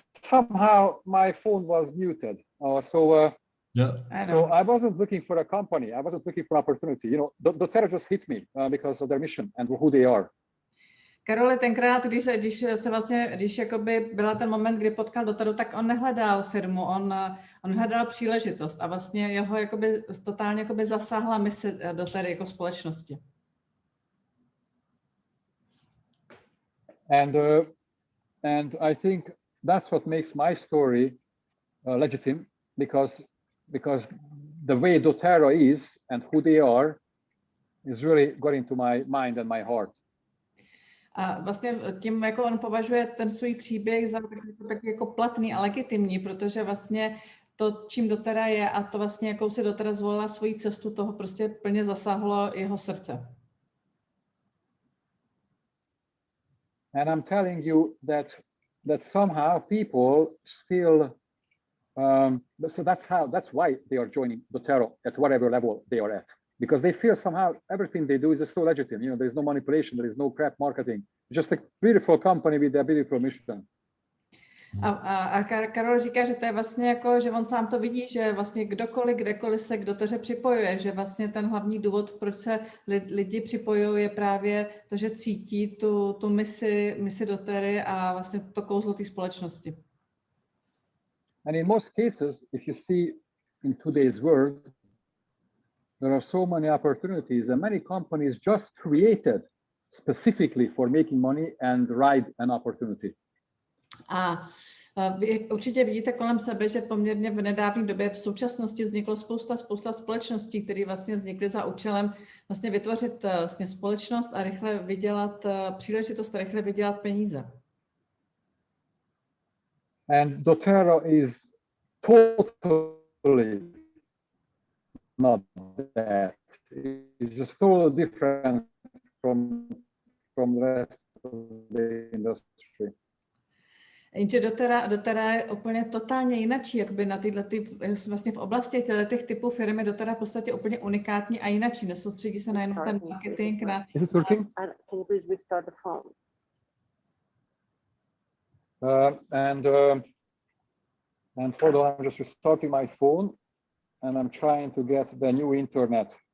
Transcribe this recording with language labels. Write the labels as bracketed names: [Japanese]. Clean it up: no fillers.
[English] Somehow my phone was muted. Yeah. So I wasn't looking for a company. I wasn't looking for opportunity. doTERRA just hit me because of their mission and who they are. [Czech] Karole, tenkrát, když jakoby byla ten moment, kdy potkal doTERRu, tak on nehledal firmu, on hledal příležitost a vlastně jeho jakoby totálně jakoby zasáhla mise doTERRy jako společnosti. [English] And I think that's what makes my story legitimate because the way doTERRA is and who they are is really got into my mind and my heart. [Czech] A vlastně tím, jako on považuje ten svůj příběh za tak jako platný a legitimní, protože vlastně to, čím dotera je a to vlastně, jakou si dotera zvolila svoji cestu, toho prostě plně zasáhlo jeho srdce. [English] And I'm telling you that somehow people still, so that's why they are joining doTERRA at whatever level they are at. Because they feel somehow everything they do is so legitimate. You know, there's no manipulation, there is no crap marketing. Just a beautiful company with a beautiful mission. [Czech] A Karol říká, že to je vlastně jako, že on sám to vidí, že vlastně kdekoliv se k doteře připojuje, že vlastně ten hlavní důvod, proč se lidi připojují, je právě to, že cítí tu misi dotery a vlastně to kouzlo té společnosti. [English] And in most cases, if you see in today's world, there are so many opportunities and many companies just created specifically for making money and ride an opportunity. [Czech] A vy určitě vidíte kolem sebe, že poměrně v nedávné době v současnosti vzniklo spousta společností, které vlastně vznikly za účelem vlastně vytvořit vlastně společnost a rychle vydělat příležitost a rychle vydělat peníze. [English] And doTERRA is totally not that. It's just totally different from the rest of the industry. [Czech] Jenže doTERRA je úplně totálně jinačí, jakoby na vlastně v oblasti těch typů firmy doTERRA v podstatě úplně unikátní a jinačí. Nesoustředí se na jenom ten marketing. [English] Is it working? Can you please restart the phone? And hold on, I'm just restarting my phone, and I'm trying to get the new internet.